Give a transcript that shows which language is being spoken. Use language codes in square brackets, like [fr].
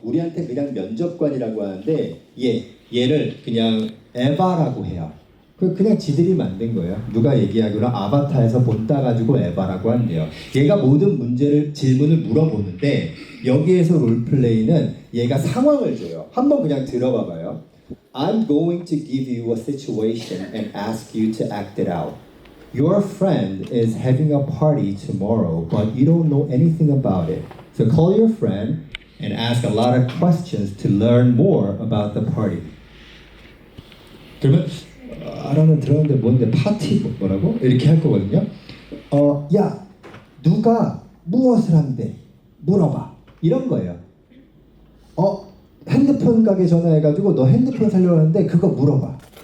[ko] 우리한테 그냥 면접관이라고 하는데 얘를 그냥 에바라고 해요. 그냥 지들이 만든 거예요. 누가 얘기하기로 아바타에서 본 따가지고 에바라고 한대요. 얘가 모든 질문을 물어보는데 여기에서 롤플레이는 얘가 상황을 줘요. 한번 그냥 들어봐봐요. [en] I'm going to give you a situation and ask you to act it out. Your friend is having a party tomorrow, but you don't know anything about it. So call your friend and ask a lot of questions to learn more about the party. [ko] 그러면 알아는 들었는데 뭔데 파티 뭐라고 이렇게 할 거거든요. 야 누가 무엇을 한대 물어봐 이런 거예요. 핸드폰 가게 전화해가지고 너 핸드폰 살려고 하는데 그거 물어봐.